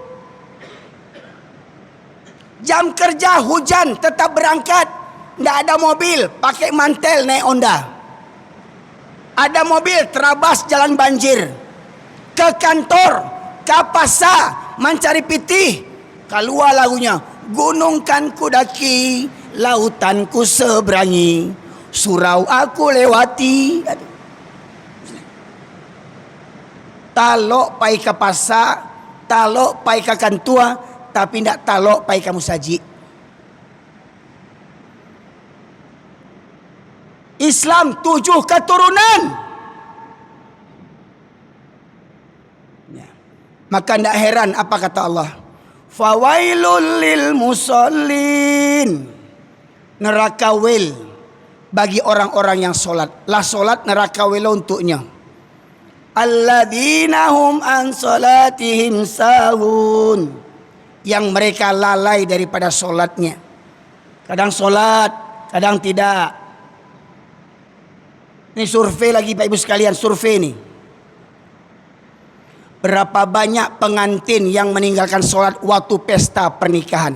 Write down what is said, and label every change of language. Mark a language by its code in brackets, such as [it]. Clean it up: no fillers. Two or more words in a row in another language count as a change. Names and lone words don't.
[id] Jam kerja hujan tetap berangkat, tidak ada mobil, pakai mantel naik Honda. Ada mobil terabas jalan banjir. ke kantor, ke pasar mencari pitih. Keluar lagunya, gunung kan ku daki, lautan ku seberangi, surau aku lewati. [min] Talok pai ke pasar, talok pai ke kantua, tapi ndak talok pai ke musajid. [id] Islam 7 keturunan. Ya. Maka tidak heran apa kata Allah. [ar] Fawailul lil musallin. [id] Neraka wil bagi orang-orang yang solat. Lah solat neraka wil untuknya. [ar] Alladzina hum an salatihim sahun. [id] Yang mereka lalai daripada solatnya. Kadang solat, kadang tidak. Ini survei lagi Pak Ibu sekalian, survei nih. Berapa banyak pengantin yang meninggalkan sholat waktu pesta pernikahan?